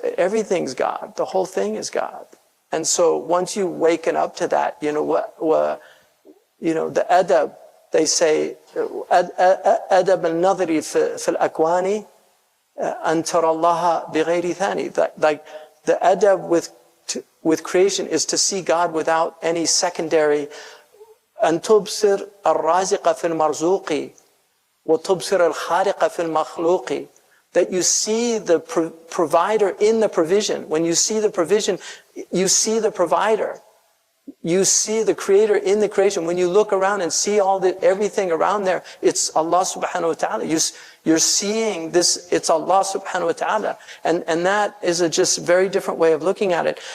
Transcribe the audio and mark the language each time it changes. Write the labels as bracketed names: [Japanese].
[English] Everything's God. The whole thing is God. And so once you waken up to that, you know what, you know, the adab, they say, [Arabic] adab al-nadri fi al-akwani an tara Allah bighayri thani. [English] Like, the adab with creation is to see God without any secondary. [Arabic] أن تبصر الرازق في المرزوق وتبصر الخالق في المخلوق. [English] That you see the provider in the provision. When you see the provision, you see the provider. You see the creator in the creation. When you look around and see everything around there, it's Allah subhanahu wa ta'ala. You're seeing this, it's Allah subhanahu wa ta'ala. And that is a just very different way of looking at it.